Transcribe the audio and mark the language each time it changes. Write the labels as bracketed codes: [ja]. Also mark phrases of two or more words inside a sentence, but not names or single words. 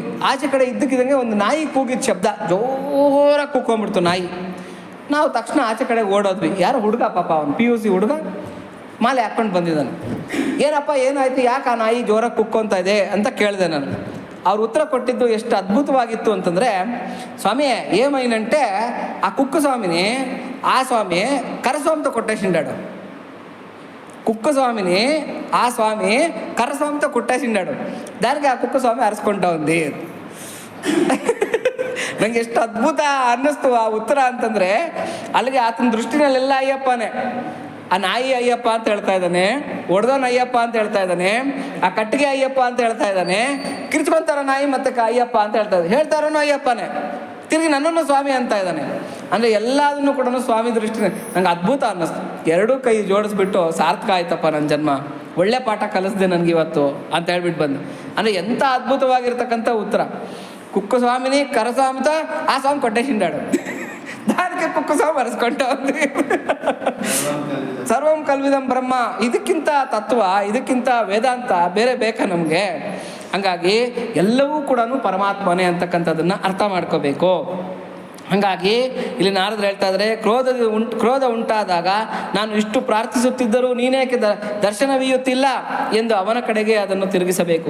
[kn] ಆಚೆ ಕಡೆ ಇದ್ದಕ್ಕಿದ್ದಂಗೆ ಒಂದು ನಾಯಿ ಕೂಗಿದ ಶಬ್ದ, ಜೋರಾಗಿ ಕೂತ್ಕೊಂಡ್ಬಿಡ್ತು ನಾಯಿ. ನಾವು ತಕ್ಷಣ ಆಚೆ ಕಡೆ ಓಡೋದ್ವಿ. ಯಾರೋ ಹುಡುಗ, ಪಾಪ ಅವನು PUC ಹುಡುಗ, ಮಾಲೆ ಹಾಕ್ಕೊಂಡು ಬಂದಿದ್ದಾನೆ. ಏನಪ್ಪ ಏನಾಯ್ತು, ಯಾಕೆ ಆ ನಾಯಿ ಜೋರಾಗಿ ಕುಕ್ಕೊಂತ ಇದೆ ಅಂತ ಕೇಳಿದೆ ನಾನು. ಅವ್ರು ಉತ್ತರ ಕೊಟ್ಟಿದ್ದು ಎಷ್ಟು ಅದ್ಭುತವಾಗಿತ್ತು ಅಂತಂದರೆ, ಸ್ವಾಮಿ [te] ఏమైనంటే ఆ కుక్క స్వామిని ఆ స్వామి కరస్వామితో కొట్టేసిండాడు. కుక్క స్వామిని ఆ స్వామి కరస్వామితో కొట్టేసిండాడు. దానికి ఆ కుక్క స్వామి అరుచుకుంటా ఉంది. [kn] ನಂಗೆ ಎಷ್ಟು ಅದ್ಭುತ ಅನ್ನಿಸ್ತು ಆ ಉತ್ತರ ಅಂತಂದರೆ, ಅಲ್ಲಿಗೆ ಆತನ ದೃಷ್ಟಿನಲ್ಲೆಲ್ಲ ಅಯ್ಯಪ್ಪನೇ. ಆ ನಾಯಿ ಅಯ್ಯಪ್ಪ ಅಂತ ಹೇಳ್ತಾ ಇದ್ದಾನೆ, ಹೊಡೆದವನ ಅಯ್ಯಪ್ಪ ಅಂತ ಹೇಳ್ತಾ ಇದ್ದಾನೆ, ಆ ಕಟ್ಟಿಗೆ ಅಯ್ಯಪ್ಪ ಅಂತ ಹೇಳ್ತಾ ಇದ್ದಾನೆ, ಕಿರ್ಚ್ಕೊಂತಾರ ನಾಯಿ ಮತ್ತೆ ಅಯ್ಯಪ್ಪ ಅಂತ ಹೇಳ್ತಾ ಇರೋನು ಅಯ್ಯಪ್ಪನೇ, ತಿರುಗಿ ನನ್ನನ್ನು ಸ್ವಾಮಿ ಅಂತ ಇದ್ದಾನೆ. ಅಂದರೆ ಎಲ್ಲದನ್ನು ಕೂಡ ಸ್ವಾಮಿ ದೃಷ್ಟಿನೇ. ನಂಗೆ ಅದ್ಭುತ ಅನ್ನಿಸ್ತು. ಎರಡೂ ಕೈ ಜೋಡಿಸ್ಬಿಟ್ಟು ಸಾರ್ಥಕ ಆಯ್ತಪ್ಪ ನನ್ನ ಜನ್ಮ, ಒಳ್ಳೆ ಪಾಠ ಕಲಿಸ್ದೆ ನನಗಿವತ್ತು ಅಂತ ಹೇಳ್ಬಿಟ್ಟು ಬಂದು. ಅಂದರೆ ಎಂಥ ಅದ್ಭುತವಾಗಿರ್ತಕ್ಕಂಥ ಉತ್ತರ. [te] కుక్క స్వామిని కరస్వామిత ఆ స్వామి కొట్టేశిండాడు, దానికి కుక్క స్వామి అరుచుకుంటా ఉంది. [sa] ಸರ್ವಂ ಕಲ್ವಿದಂ ಬ್ರಹ್ಮ. [kn] ಇದಕ್ಕಿಂತ ತತ್ವ, ಇದಕ್ಕಿಂತ ವೇದಾಂತ ಬೇರೆ ಬೇಕಾ ನಮಗೆ? ಹಾಗಾಗಿ ಎಲ್ಲವೂ ಕೂಡ ಪರಮಾತ್ಮನೇ ಅಂತಕ್ಕಂಥದ್ದನ್ನು ಅರ್ಥ ಮಾಡ್ಕೋಬೇಕು. ಹಾಗಾಗಿ ಇಲ್ಲಿ ನಾರದ್ರು ಹೇಳ್ತಾ ಇದ್ದಾರೆ, ಕ್ರೋಧ ಉಂಟಾದಾಗ ನಾನು ಇಷ್ಟು ಪ್ರಾರ್ಥಿಸುತ್ತಿದ್ದರೂ ನೀನೇಕೆ ದರ್ಶನವೀಯುತ್ತಿಲ್ಲ ಎಂದು ಅವನ ಕಡೆಗೆ ಅದನ್ನು ತಿರುಗಿಸಬೇಕು.